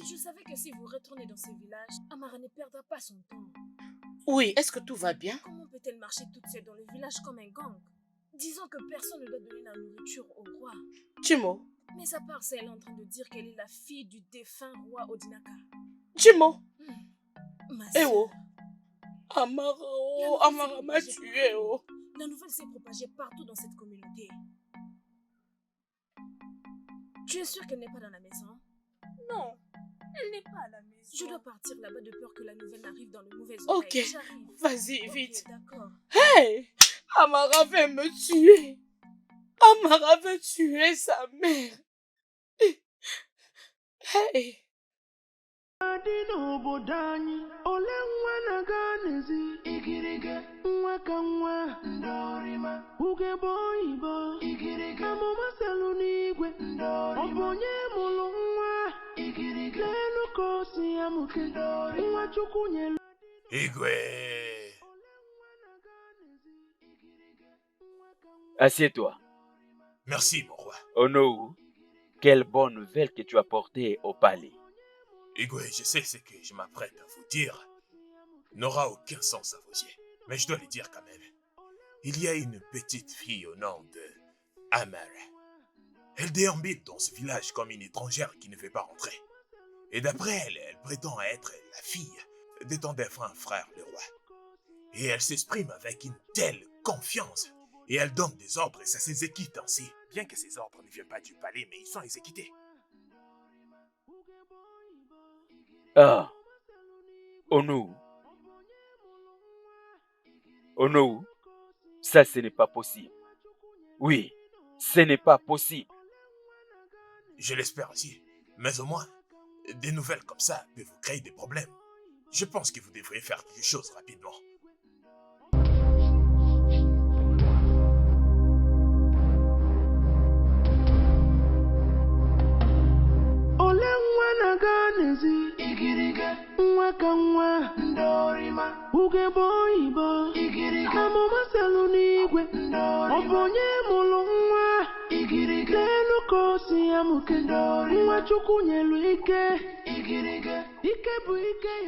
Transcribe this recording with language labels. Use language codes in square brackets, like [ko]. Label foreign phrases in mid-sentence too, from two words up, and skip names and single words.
[fr] Je savais que si vous retournez dans ce village, Amara ne perdra pas son temps. Oui, est-ce que tout va bien? Comment peut-elle marcher toute seule dans le village comme un gang? Disons que personne ne doit donner la nourriture au roi. Jimo, Mais à part ça, elle est en train de dire qu'elle est la fille du défunt roi Odinaka. Jimo, Ma eh sœur, oh. Amara, oh, Amara m'a tué, oh. la nouvelle s'est propagée partout dans cette communauté. Tu es sûr qu'elle n'est pas dans la maison? Non, elle n'est pas à la maison. Je dois partir là-bas de peur que la nouvelle n'arrive dans de mauvaises Ok, oreilles. J'arrive. vas-y, Ok, vite. d'accord. Hey! Amara veut me tuer. Amara veut tuer sa mère. Hey! [ig] Dị n'obodo anyị ole nwa na-aga n'ezi igirige nwa ka nwa ndorima ugegbe oyibo igirige amụma selu n'igwe ọ bụ onye mụrụ nwa igirige n'elu ka o si ya mụke nwa Chukwu nyelu [fr] Igwe. Assieds-toi. Merci, mon roi. Onowu, quelle bonne nouvelle que tu as portée au palais. Igwe, je sais ce que je m'apprête à vous dire n'aura aucun sens à vos yeux. Mais je dois le dire quand même. Il y a une petite fille au nom de Amara. Elle déambule dans ce village comme une étrangère qui ne veut pas rentrer. Et d'après elle, elle prétend être la fille de ton défunt frère le roi. Et elle s'exprime avec une telle confiance. Et elle donne des ordres et ça s'exécute ainsi. Bien que ces ordres ne viennent pas du palais, mais ils sont exécutés. Ah, Onowu. Onowu, ça ce n'est pas possible. Oui, ce n'est pas possible. Je l'espère aussi. Mais au moins, des nouvelles comme ça peuvent vous créer des problèmes. Je pense que vous devriez faire quelque chose rapidement. [ig] ole nwa na-aga n'ezi igirige nwa ka nwa ndorima ugegbe oyibo igirige amụma selu n'igwe ọ bụ onye mụrụ nwa igirige n'elu ka o si ya mụke nwa Chukwu nyelu ike igirige ike bụ ike ya.